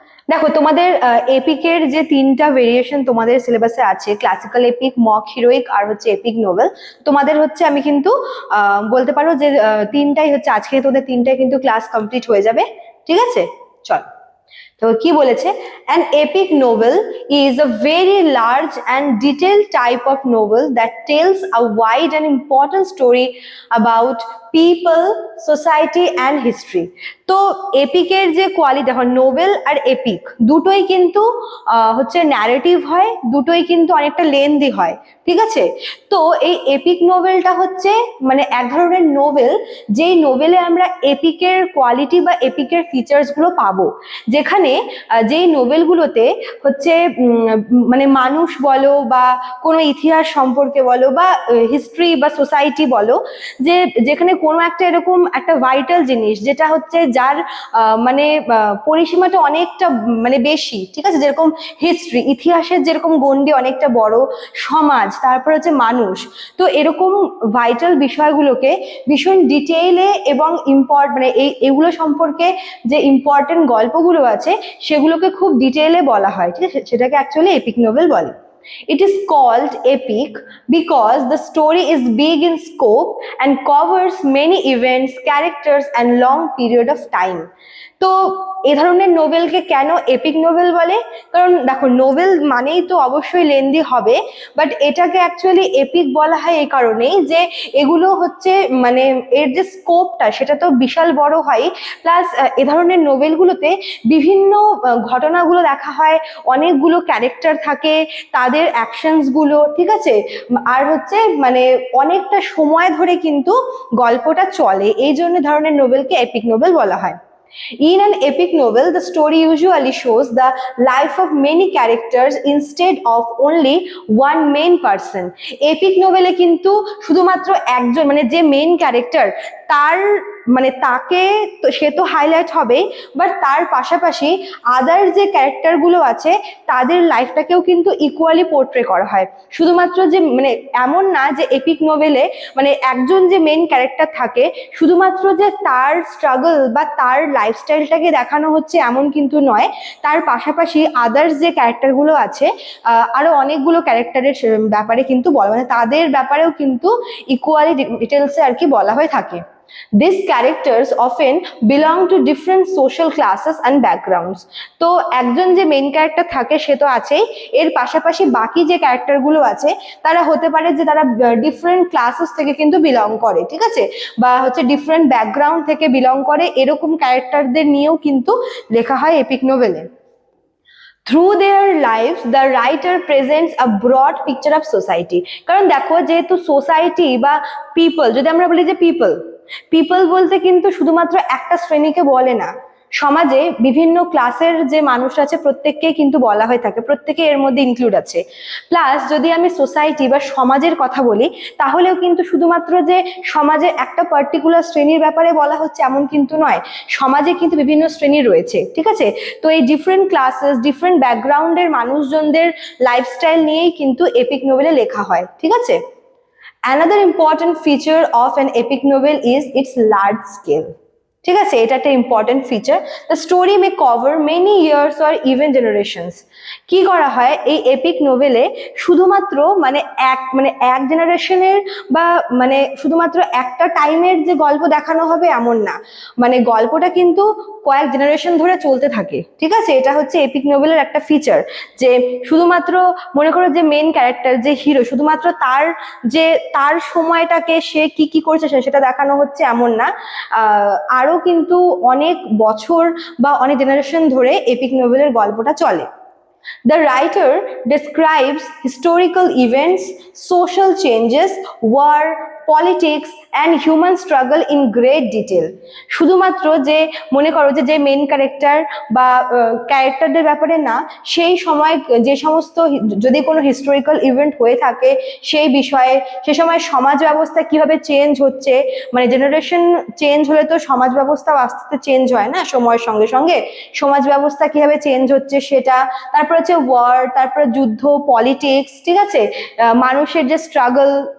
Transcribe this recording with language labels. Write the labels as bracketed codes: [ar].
[bn] দেখো, তোমাদের এপিকের যে তিনটা ভেরিয়েশন তোমাদের সিলেবাসে আছে, ক্লাসিক্যাল এপিক, মক হিরোইক আর হচ্ছে এপিক নোভেল। তোমাদের হচ্ছে আমি কিন্তু বলতে পারো যে তিনটাই হচ্ছে আজকে তোদের তিনটাই কিন্তু ক্লাস কমপ্লিট হয়ে যাবে। ঠিক আছে, চল। তো কি বলেছে, [en] an epic novel is a very large and detailed type of novel that tells a wide and important story about people, society and history. [bn] তো এপিকের যে কোয়ালিটি, দেখো নোভেল আর এপিক দুটোই কিন্তু হচ্ছে ন্যারেটিভ হয়, দুটোই কিন্তু অনেকটা লেন্দি হয়। ঠিক আছে, তো এই এপিক নোভেলটা হচ্ছে মানে এক ধরনের নোভেল, যেই নোভেলে আমরা এপিকের কোয়ালিটি বা এপিকের ফিচার্স গুলো পাবো, যেখানে যেই নোভেলগুলোতে হচ্ছে মানে মানুষ বলো বা কোনো ইতিহাস সম্পর্কে বলো বা হিস্ট্রি বা সোসাইটি বলো, যে যেখানে কোনো একটা এরকম একটা ভাইটাল জিনিস যেটা হচ্ছে যার মানে পরিসীমাটা অনেকটা মানে বেশি। ঠিক আছে, যেরকম হিস্ট্রি, ইতিহাসের যেরকম গণ্ডি অনেকটা বড়, সমাজ, তারপর হচ্ছে মানুষ। তো এরকম ভাইটাল বিষয়গুলোকে ভীষণ ডিটেইলে এবং মানে এগুলো সম্পর্কে যে ইম্পর্টেন্ট গল্পগুলো আছে সেগুলোকে খুব ডিটেইলে বলা হয়। ঠিক আছে, সেটাকে অ্যাকচুয়ালি এপিক নোভেল বলে। [en] It is called epic because the story is big in scope and covers many events, characters and long period of time. [bn] তো এই ধরনের নোভেলকে কেন এপিক নোভেল বলে? কারণ দেখো, নোভেল মানেই তো অবশ্যই লেন্দি হবে, বাট এটাকে অ্যাকচুয়ালি এপিক বলা হয় এই কারণেই যে এগুলো হচ্ছে মানে এর যে স্কোপটা সেটা তো বিশাল বড় হয়। প্লাস এ ধরনের নোভেলগুলোতে বিভিন্ন ঘটনাগুলো দেখা হয়, অনেকগুলো ক্যারেক্টার থাকে, তাদের অ্যাকশনস গুলো, ঠিক আছে, আর হচ্ছে মানে অনেকটা সময় ধরে কিন্তু গল্পটা চলে, এই জন্য ধরনের নোভেলকে এপিক নোভেল বলা হয়। [en] In an epic novel, the story usually shows the life of many characters instead of only one main person. [bn] Epic novel এ কিন্তু শুধুমাত্র একজন মানে যে মেইন ক্যারেক্টার তার মানে তাকে সে তো হাইলাইট হবে, বাট তার পাশাপাশি আদার যে ক্যারেক্টার গুলো আছে তাদের লাইফটাকেও কিন্তু ইকুয়ালি পোর্ট্রে করা হয়। শুধুমাত্র যে মানে এমন না যে এপিক নোভেলে মানে একজন যে মেইন ক্যারেক্টার থাকে শুধুমাত্র যে তার স্ট্রাগল বা তার লাইফস্টাইলটাকে দেখানো হচ্ছে এমন কিন্তু নয়, তার পাশাপাশি আদার্স যে ক্যারেক্টারগুলো আছে আরো অনেকগুলো ক্যারেক্টারের ব্যাপারে কিন্তু বলা, মানে তাদের ব্যাপারেও কিন্তু ইকুয়ালি ডিটেলসে আর কি বলা হয়ে থাকে। [en] These characters often belong to different social classes and backgrounds. [bn] তো একজন যে মেইন ক্যারেক্টার থাকে সে তো আছেই, এর পাশাপাশি বাকি যে ক্যারেক্টারগুলো আছে তারা হতে পারে যে তারা ডিফারেন্ট ক্লাসেস থেকে কিন্তু বিলং করে, ঠিক আছে, বা হচ্ছে ডিফারেন্ট ব্যাকগ্রাউন্ড থেকে বিলং করে, এরকম ক্যারেক্টারদের নিয়েও কিন্তু লেখা হয় epic নোভেলে। [en] Through their lives, the writer presents a broad picture of society. [bn] কারণ দেখো, যেহেতু সোসাইটি বা পিপল, যদি আমরা বলি যে পিপল বলতে কিন্তু শুধুমাত্র একটা শ্রেণীকে বলে না, সমাজে বিভিন্ন ক্লাসের যে মানুষ আছে প্রত্যেককেই কিন্তু বলা হয়ে থাকে, প্রত্যেকে এর মধ্যে ইনক্লুড আছে। প্লাস যদি আমি সোসাইটি বা সমাজের কথা বলি তাহলেও কিন্তু শুধুমাত্র যে সমাজের একটা পার্টিকুলার শ্রেণীর ব্যাপারে বলা হচ্ছে এমন কিন্তু নয়, সমাজে কিন্তু বিভিন্ন শ্রেণী রয়েছে। ঠিক আছে, তো এই ডিফারেন্ট ক্লাসেস, ডিফারেন্ট ব্যাকগ্রাউন্ডের মানুষজনদের লাইফস্টাইল নিয়েই কিন্তু এপিক নোভেলে লেখা হয়। ঠিক আছে, [en] another important feature of an epic novel is its large scale. [bn] ঠিক আছে, এটা একটা important feature. [en] The story may cover many years or even generations. [bn] কি করা হয় এই এপিক নোভেলে, শুধুমাত্র মানে এক জেনারেশনের বা মানে শুধুমাত্র একটা টাইমের যে গল্প দেখানো হবে এমন না, মানে গল্পটা কিন্তু কয়েক জেনারেশন ধরে চলতে থাকে। ঠিক আছে, এটা হচ্ছে এপিক নোভেলের একটা ফিচার, যে শুধুমাত্র মনে করো যে মেইন ক্যারেক্টার যে হিরো শুধুমাত্র তার সময়টাকে সে কি করেছে সেটা দেখানো হচ্ছে এমন না, আরো কিন্তু অনেক বছর বা অনেক জেনারেশন ধরে এপিক নোভেলের গল্পটা চলে। [en] The writer describes historical events, social changes, war, politics and human struggle in great detail. [bn] শুধুমাত্র যে মনে করো যে মেন ক্যারেক্টার বা ক্যারেক্টারদের ব্যাপারে না, সেই সময় যে সমস্ত যদি কোনো হিস্টোরিক্যাল ইভেন্ট হয়ে থাকে সেই বিষয়ে, সে সময় সমাজ ব্যবস্থা কিভাবে চেঞ্জ হচ্ছে, মানে জেনারেশন চেঞ্জ হলে তো সমাজ ব্যবস্থাও আস্তে আস্তে চেঞ্জ হয় না সময়ের সঙ্গে সঙ্গে, সমাজ ব্যবস্থা কিভাবে চেঞ্জ হচ্ছে সেটা, তারপর হচ্ছে ওয়ার, তারপর যুদ্ধ, পলিটিক্স, ঠিক আছে, মানুষের যে স্ট্রাগল,